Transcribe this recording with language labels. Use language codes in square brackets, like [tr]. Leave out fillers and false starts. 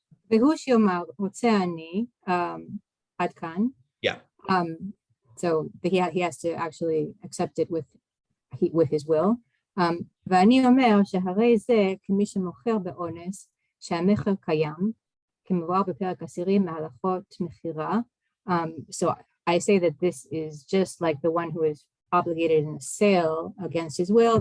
[he] והוא שיאמר רוצה אני עד כאן. [en] Yeah. So he has to actually accept it with his will. [he] ואני אומר שהרי זה כמי שמוכר באונס שהמכר קיים, כמבואר בפרק 10 מהלכות מכירה. [en] So I say that this is just like the one who is obligated in a sale against his will.